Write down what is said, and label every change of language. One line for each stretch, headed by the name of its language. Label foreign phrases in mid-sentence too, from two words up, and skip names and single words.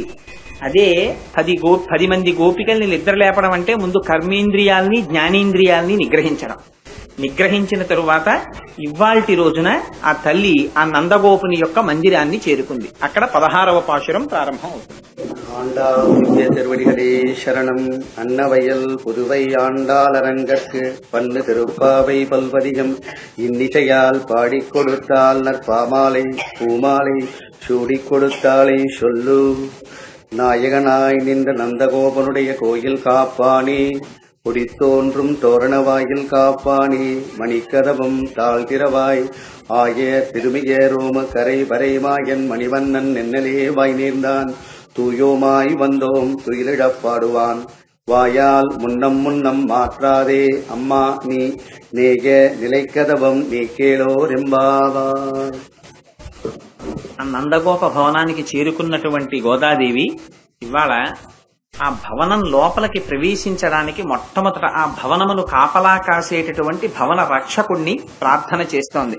Telugu: అదే 10 మంది గోపికల్ని నిద్రలేపడం అంటే ముందు కర్మేంద్రియాల్ని జ్ఞానేంద్రియాల్ని నిగ్రహించిన తరువాత ఇవాల్టి రోజున ఆ తల్లి ఆ నందగోపుని యొక్క మందిరాన్ని చేరుకుంది. అక్కడ 16వ పాశురం ప్రారంభం అవుతుంది.
Tamil: திருவடிகளே சரணம். அன்னவயல் புதுவை ஆண்டாளரங்கற்கு பன்னு திருப்பாவை பல்வதிகம் இன்னிசையால் பாடிக் கொடுத்தால் நற்பாமாலை பூமாலை சூடிக் கொடுத்தாளை சொல்லு. நாயகனாய் நின்ற நந்தகோபனுடைய கோயில் காப்பானே, குடித்தோன்றும் தோரணவாயில் காப்பானே, மணிக்கதவம் தாழ்திரவாய் ஆய திருமிய ரோம கரை வரைமாயன் மணிவண்ணன் நென்னலே வாய் நேர்ந்தான். தூயோமாய் வந்தோம் துயிலிடப் பாடுவான். வாயால் முன்னம் மாற்றாதே அம்மா நீ நேக நிலைக்கதவம் நீ கேளோ ரெம்பாவார்.
Telugu: నందగోప భవనానికి చేరుకున్నటువంటి గోదాదేవి ఇవాళ ఆ భవనం లోపలికి ప్రవేశించడానికి మొట్టమొదట ఆ భవనమును కాపలా కాసేటటువంటి భవన రక్షకుణ్ణి ప్రార్థన చేస్తోంది.